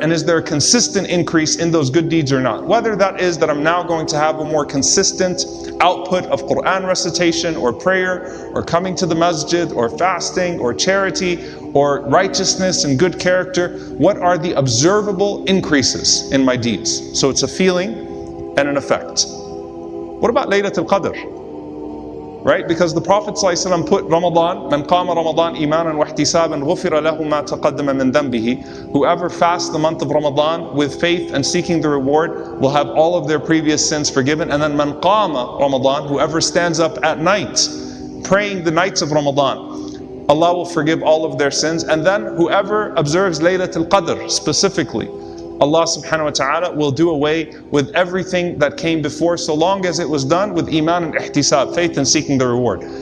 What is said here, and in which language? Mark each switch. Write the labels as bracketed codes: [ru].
[en] And is there a consistent increase in those good deeds or not? Whether that is that I'm now going to have a more consistent output of Qur'an recitation or prayer or coming to the masjid or fasting or charity or righteousness and good character, what are the observable increases in my deeds? So it's a feeling and an effect. What about Laylatul Qadr? Right? Because the Prophet ﷺ put Ramadan, [ar] مَنْ قَامَ رَمَضَانَ إِيمَانًا وَاحْتِسَابًا غُفِرَ لَهُ مَا تَقَدَّمَ مِنْ ذَنْبِهِ. [en] Whoever fasts the month of Ramadan with faith and seeking the reward will have all of their previous sins forgiven. And then [ar] مَنْ قَامَ [en] Ramadan, whoever stands up at night, praying the nights of Ramadan, Allah will forgive all of their sins. And then whoever observes Laylatul Qadr specifically, Allah subhanahu wa ta'ala will do away with everything that came before, so long as it was done with iman and ihtisab, faith and seeking the reward.